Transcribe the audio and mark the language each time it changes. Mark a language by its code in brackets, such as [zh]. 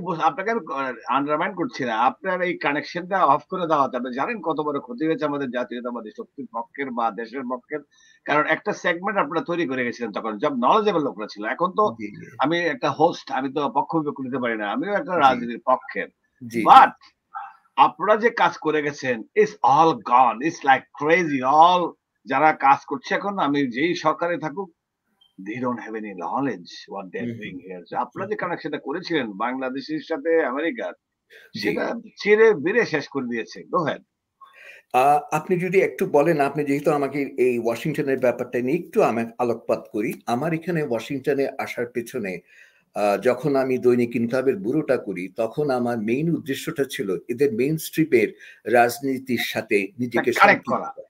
[bn] আপনাকে আন্ডারমাইন করছি না, আপনার এই কানেকশনটা অফ করে দেওয়াতে আপনি জানেন কত বড় ক্ষতি হয়েছে আমাদের জাতীয়তাবাদী শক্তির পক্ষের বা দেশের পক্ষের। কারণ একটা সেগমেন্ট আপনারা তৈরি করে গেছিলেন তখন, সব নলেজেবল লোকরা ছিল। এখন তো আমি একটা হোস্ট, আমি তো পক্ষ বিপক্ষ নিতে পারি না, আমিও একটা রাজনীতির পক্ষের। [en] but [bn] আপনারা যে কাজ করে গেছেন, [en] It's all gone, it's like crazy. All [bn] যারা কাজ করছে এখন, আমি যেই সরকারে থাকুক, [en] they don't have any knowledge what they're doing here. [bn] আপনারা যে কানেকশনটা করেছিলেন বাংলাদেশের সাথে আমেরিকার, সেটা ছেড়ে বেড়ে শেষ করে দিয়েছে। [en] Go ahead. [bn] আপনি যদি একটু বলেন, আপনি যেহেতু আমাকে এই ওয়াশিংটনের ব্যাপারটা নিয়ে একটু আমি আলোকপাত করি। আমার এখানে ওয়াশিংটনে আসার পেছনে, যখন আমি দৈনিক ইনকলাবের ব্যুরোটা করি, তখন আমার মেইন উদ্দেশ্যটা ছিল এদের মেইন স্ট্রিপের রাজনীতির সাথে নিজেকে কানেক্ট করা।